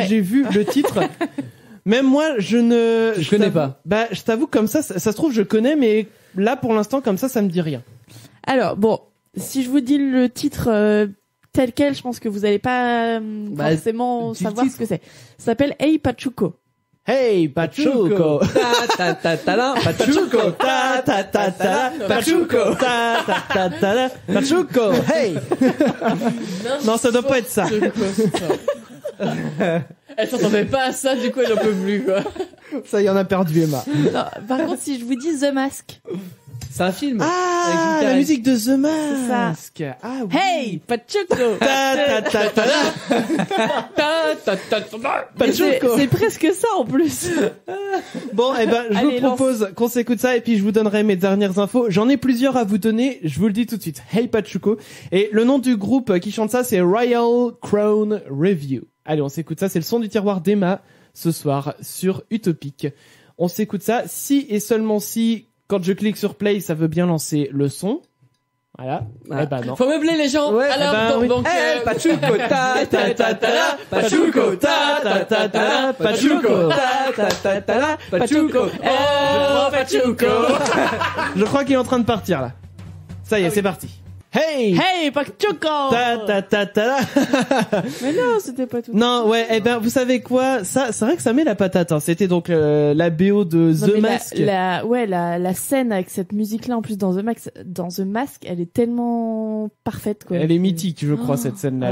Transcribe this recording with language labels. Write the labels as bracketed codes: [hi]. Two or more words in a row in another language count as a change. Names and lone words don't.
[fr] j'ai vu le titre, même moi, je connais t'avoue- pas. Bah, je t'avoue, comme ça se trouve, je connais, mais là, pour l'instant, comme ça me dit rien. Alors bon, si je vous dis le titre tel quel, je pense que vous allez pas Bah, forcément dis le savoir titre. ce que c'est. Ça s'appelle Hey Pachuco. Hey, Pachuco. Ta ta ta ta la, Pachuco. Ta ta ta ta la, Pachuco. Ta ta ta ta la, Pachuco. Hey. Non, ça doit pas être ça. Elle s'entendait pas à ça, du coup elle en peut plus quoi. Ça y en a perdu Emma. Non, par contre, si je vous dis The Mask. C'est un film. Ah, la musique de The Mask. Ah oui. Hey, Pachuco. Ta ta ta ta la. Pachuco. C'est presque ça en plus. Bon, eh ben, je Allez, vous propose qu'on s'écoute ça et puis je vous donnerai mes dernières infos. J'en ai plusieurs à vous donner, je vous le dis tout de suite. Hey Pachuco. Et le nom du groupe qui chante ça, c'est Royal Crown Review. Allez, on s'écoute ça, c'est le son du tiroir d'Emma ce soir sur Utopique. On s'écoute ça, si et seulement si, quand je clique sur play, ça veut bien lancer le son. Voilà. Ah. Eh ben non. Faut meubler les gens. Ouais, Alors, eh ben, oui. donc, Hey, Pachuco, ta ta ta ta la, Pachuco, ta ta ta ta la, Pachuco, ta ta ta ta la, Pachuco. oh, Pachuco. Je crois qu'il est en train de partir là. Ça y est, c'est parti. Hey! Hey, Pachuco. Ta ta ta ta la. Mais non, c'était pas tout. Non, ouais, eh ben, vous savez quoi? Ça, c'est vrai que ça met la patate, hein. C'était donc, la BO de Non, The mais Mask. la scène avec cette musique-là, en plus, dans The Mask, elle est tellement parfaite, quoi. Elle est mythique, je crois, Oh, cette scène-là.